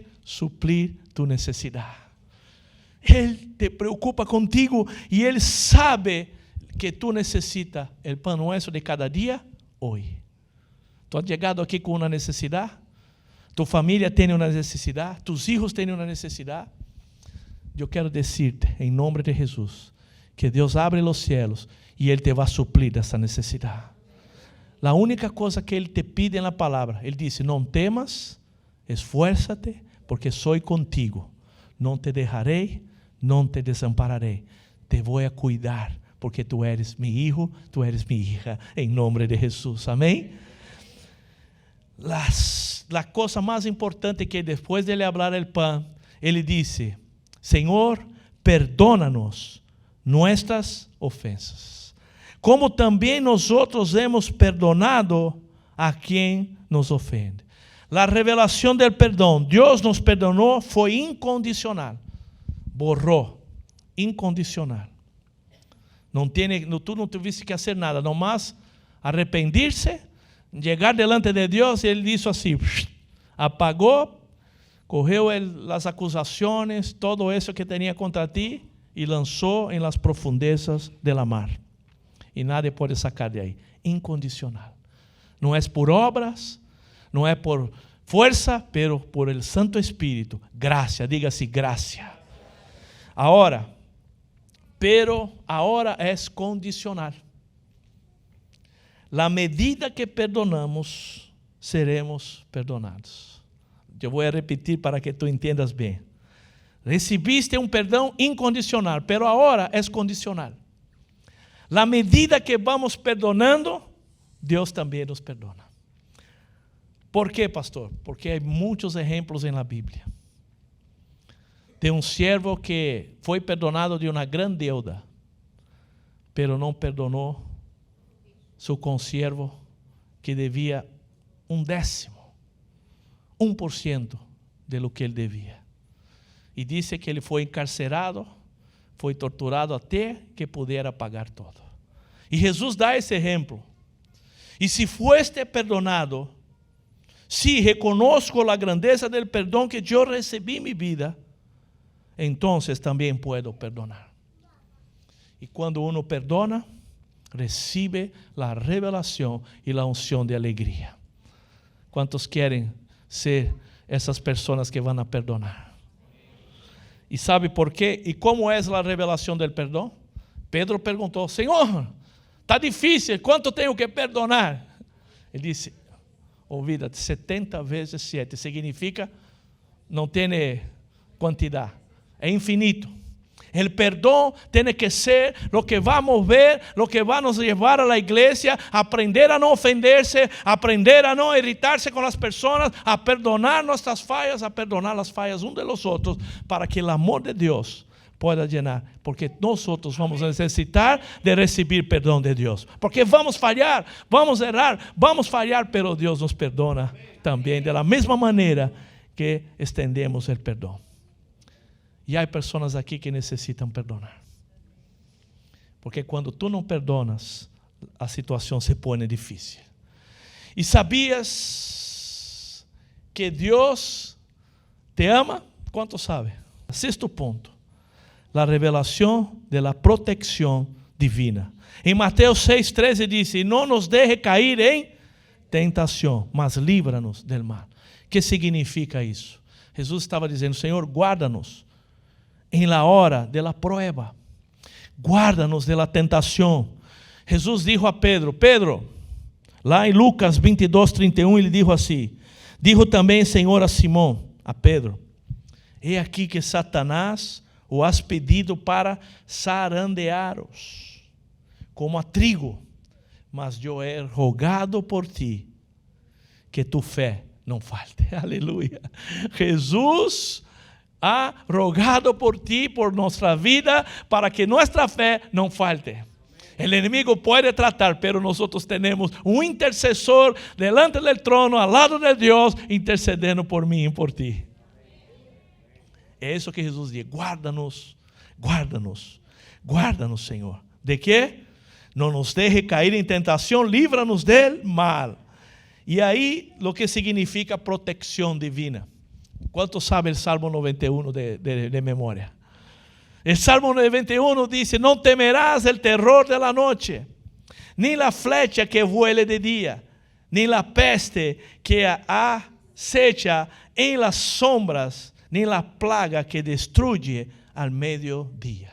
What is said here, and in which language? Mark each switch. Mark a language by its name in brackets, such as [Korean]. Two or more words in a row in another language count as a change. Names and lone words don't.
[Portuguese] Suplir tu necessidade. Ele te preocupa contigo e Ele sabe que tu necessitas o pão nosso de cada dia hoje. Tu has chegado aqui com uma necessidade? Tu família tem uma necessidade? [Spanish] Tus hijos [Portuguese] têm uma necessidade? Eu quero dizer-te, em nome de Jesus, que Deus abre os céus e Ele te vai suplir essa necessidade. A única coisa que Ele te pide na palavra, Ele disse: não temas, esfuérzate, porque sou contigo. Não te deixarei, não te desampararei. Te vou a cuidar, [Spanish] porque tu eres mi hijo, tu eres mi hija, [Portuguese] em nome de Jesus. Amém? A coisa mais importante que depois de ele falar o pão, ele disse: Senhor, [Spanish] perdona-nos nuestras ofensas, como [Portuguese] também nós [Spanish] hemos perdonado a quem nos ofende. [Portuguese] A revelação do perdão, Deus nos perdonou, foi incondicional. Borrou, incondicional. Tu não tiveste que fazer nada, nomás arrependir-se, chegar delante de Deus, e Ele disse assim, apagou, correu as acusações, todo isso que tinha contra ti, e lançou em [Spanish] las profundezas de la mar. [Portuguese] E nadie pode sacar de aí. Incondicional. Não é por obras, não é por força, [Spanish] pero por el Santo Espírito. Gracia, diga-se gracia. Ahora é condicional. La medida que perdonamos, seremos perdonados. [Portuguese] Eu vou repetir para que tu entendas bem. Recibiste um perdão incondicional, pero agora é condicional. [Spanish] La medida que vamos perdonando, [Portuguese] Deus também nos perdona. ¿Por quê, pastor? Porque há muitos exemplos na Bíblia. Tem um servo que foi perdonado de uma grande deuda, pero não perdonou seu consiervo que devia 1/10, 1% [Spanish] de lo que [Portuguese] ele devia. E disse que ele foi encarcerado, foi torturado até que pudera pagar todo. E Jesus dá esse exemplo. E [Spanish] se fueste perdonado, si reconozco [Portuguese] a grandeza del perdão que eu recebi em minha vida, [Spanish] entonces também puedo perdonar. [Portuguese] E quando [Spanish] uno perdona, recibe [Portuguese] a revelação e a unção de alegria. Quantos querem ser essas pessoas que vão a perdonar? E sabe por quê? E como é a revelação do perdão? Pedro perguntou: Senhor, está difícil, quanto tenho que perdonar? Ele disse: olvídate, 70 vezes 7, significa não tem quantidade, é infinito. O perdão tem que ser o que vai mover, o que vai nos levar à igreja, aprender a não ofender-se, aprender a não irritar-se com as pessoas, a perdonar nossas falhas, a perdonar as falhas uns de los outros, para que o amor de Deus [Spanish] pueda llenar, [Portuguese] porque nós vamos necessitar de receber perdão de Deus, porque vamos falhar, vamos errar, vamos falhar, pero Deus nos perdona também, [Spanish] de la mesma maneira [Portuguese] que estendemos o perdão. E há pessoas aqui que necessitam perdonar. Porque quando tu não perdonas, a situação se põe difícil. E sabias que Deus te ama? Quanto sabe? Sexto ponto. [Spanish] La revelación de la protección divina. [Portuguese] Em Mateus 6:13 diz: e não nos deje cair em tentação, mas livra-nos del mal. O que significa isso? Jesus estava dizendo: Senhor, guarda-nos em [Spanish] la hora de la prueba. [Portuguese] Guarda-nos de la tentação. Jesus dijo a Pedro, lá em Lucas 22:31, ele dijo assim: dijo também Senhor a Simão, a Pedro: [Spanish] he aqui que Satanás o has pedido para zarandearos como a trigo, [Portuguese] mas eu [Spanish] he rogado [Portuguese] por ti que tu fé não falte. Aleluia. Jesus [Spanish] ha rogado [Portuguese] por ti, por nossa vida, para que nossa fé não falte. [Spanish] El enemigo pode tratar, pero nosotros tenemos un intercesor delante del trono, al lado de Dios, [Portuguese] intercedendo por mim e por ti. É isso que Jesus diz: guarda-nos, guarda-nos, guarda-nos, Senhor. ¿De quê? Não nos deje cair em tentação, livra-nos del mal. E aí, o que significa proteção divina? Quanto sabe o Salmo 91 de memória? [Spanish] El Salmo 91 dice: no temerás el terror de la noche, ni la flecha que vuele de día, ni la peste que acecha en las sombras, ni la plaga que destruye al mediodía.